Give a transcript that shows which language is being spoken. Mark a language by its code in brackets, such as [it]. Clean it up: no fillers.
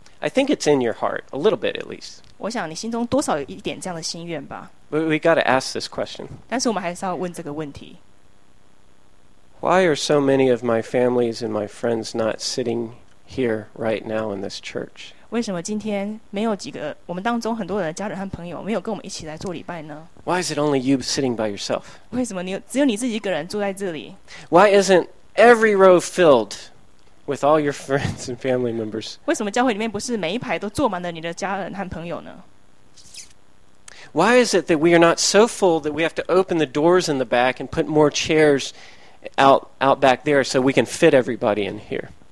[en] I think it's in your heart, a little bit at least. [zh] 我想你心中多少有一点这样的心愿吧。 [en] But we got to ask this question. [zh] 但是我们还是要问这个问题。 [en] Why are so many of my families and my friends not sitting here right now in this church? [zh] 为什么今天没有几个我们当中很多人的家人和朋友没有跟我们一起来做礼拜呢? [en] Why is it only you sitting by yourself? [zh] 为什么只有你自己一个人坐在这里? [en] Why isn't every row filled with all your friends and family members? [zh] 为什么教会里面不是每一排都坐满了你的家人和朋友呢? [en] Why is it that we are not so full that we have to open the doors in the back and put more chairs out back there so we can fit everybody in here?